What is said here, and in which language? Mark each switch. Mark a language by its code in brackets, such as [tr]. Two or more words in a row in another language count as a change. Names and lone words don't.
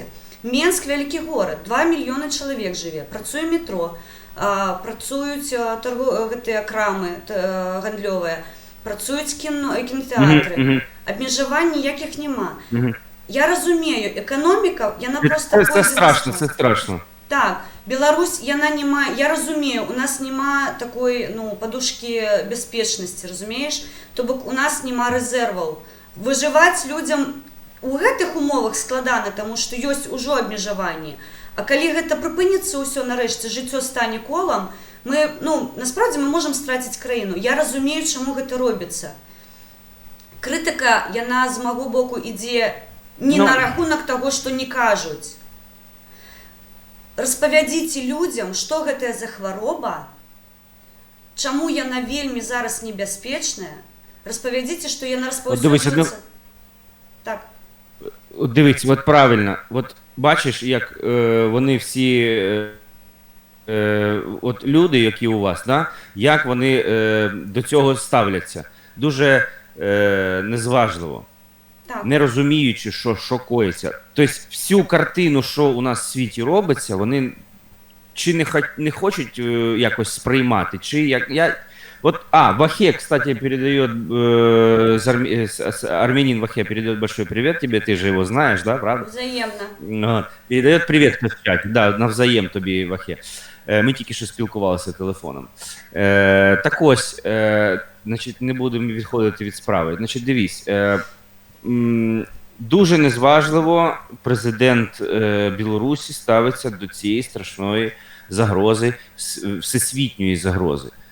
[be] Менск — вялікі горад, 2 мільёны чалавек жыве, працуе метро, працуюць гэтыя крамы гандлёвыя, працуюць кінотэатры, абмежавань ніякіх няма. Я разумею, эканоміка, яна проста... [uk] Це страшно, це страшно. [be] Так, Беларусь, яна не мае, я разумею, у нас няма такой, падушкі бяспечнасці, разумееш? То бок у нас няма рэзерваў. Выжываць людзям у гэтых умовах складана, таму што ёсць ужо абмежаванні. А калі гэта прыпыніцца ўсё нарэшце, жыццё стане колам, мы, насправдзе мы можам страціць краіну. Я разумею, чаму гэта робіцца. Крытыка, яна з маго боку ідзе не на рахунак таго, што не кажуць. Распавядзіце людзям, што гэтая за хвароба, чаму яна вельмі зараз небяспечная. Распавядзіце, што яна распаўсюджваецца. Так. [uk] Дивіться, от правильно. От бачиш, як вони всі, от люди, які у вас, да, як вони до цього ставляться. Дуже незважливо. Так. Не розуміючи, що коїться. Тобто всю картину, що у нас в світі робиться, вони чи не хочуть якось сприймати, чи як... [ru] Вот, Вахе, кстати, передает, армянин Вахе передает большой привет тебе, ты же его знаешь, да, правда? Взаимно. Передает привет в чате, да, [uk] навзаєм тобі, Вахе. Ми тільки що спілкувалися телефоном. Так ось, значить, не будемо відходити від справи. Значить, дивись, дуже незважливо президент Білорусі ставиться до цієї страшної загрози, всесвітньої загрози.